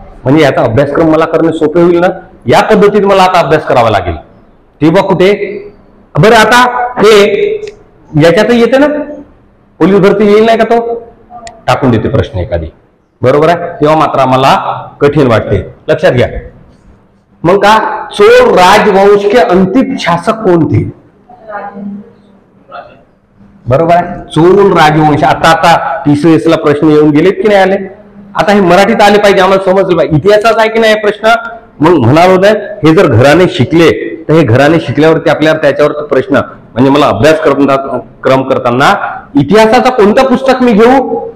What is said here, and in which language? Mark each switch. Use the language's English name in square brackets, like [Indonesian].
[Marathi] म्हणजे याचा अभ्यासक्रम मला करणे सोपे होईल ना. या पद्धतीने मला आता अभ्यास करावा लागेल. तेव्हा कुठे बरं आता हे याच्यातही येते ना, पोलीस भरती येईल नाही का? तो टाकून देते प्रश्न एखादी, बरोबर आहे? तेव्हा मात्र आम्हाला कठीण वाटते. लक्षात घ्या. [Hindi] मग का चोळ राजवंश के अंतिम शासक कोण थे? [Marathi] बरोबर आहे, चोळ राजवंश. आता TCS ला प्रश्न येऊन गेलेत की नाही आले? आता हे मराठीत आले पाहिजे, आम्हाला समजलं पाहिजे. इतिहासाचा आहे की नाही प्रश्न? मग म्हणाल होत हे जर घराने शिकले तर हे घराने शिकल्यावरती आपल्याला त्याच्यावर प्रश्न, म्हणजे मला अभ्यास क्रम करताना इतिहासाचा कोणतं पुस्तक मी घेऊ?